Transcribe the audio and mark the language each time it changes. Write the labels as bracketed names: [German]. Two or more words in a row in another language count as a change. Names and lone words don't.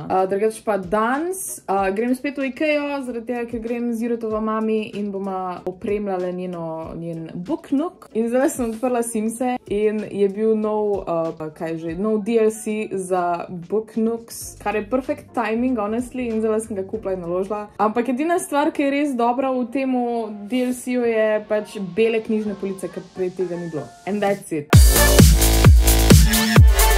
[Slovenian] Drugače pa danes, grem spet v Ikeo, zaradi tega, ker grem z Juretova mami in boma opremljala njen Book Nook. In zdaj sem odprla Simse in je bil nov DLC za Book Nooks, kar je [English] perfect timing, honestly, [Slovenian] in zdaj sem ga kupila in naložila. Ampak edina stvar, ki je res dobra v temu DLC-ju je pač bele knjižne police, ker prej tega ni bilo. [English] And that's it.